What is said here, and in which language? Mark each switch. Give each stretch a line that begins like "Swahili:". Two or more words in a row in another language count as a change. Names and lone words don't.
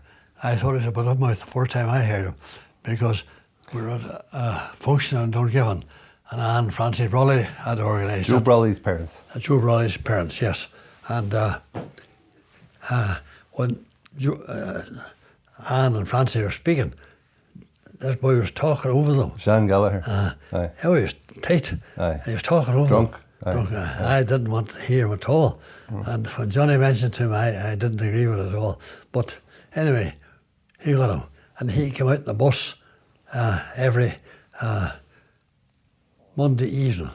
English: I thought he was a bit of mouth the first time I heard him, because we were at a function in Dungiven, and Anne Francie Brawley had organised it. Joe Brawley's parents. Joe Brawley's parents, yes. And when Anne and Francie were speaking, this boy was talking over them. Seán Gallagher. Aye. He was tight. Aye. He was talking over Drunk. them. Aye. Drunk. I didn't want to hear him at all. And when Johnny mentioned to him, I didn't agree with it at all. But anyway, he got him. And he came out in the bus every Monday evening.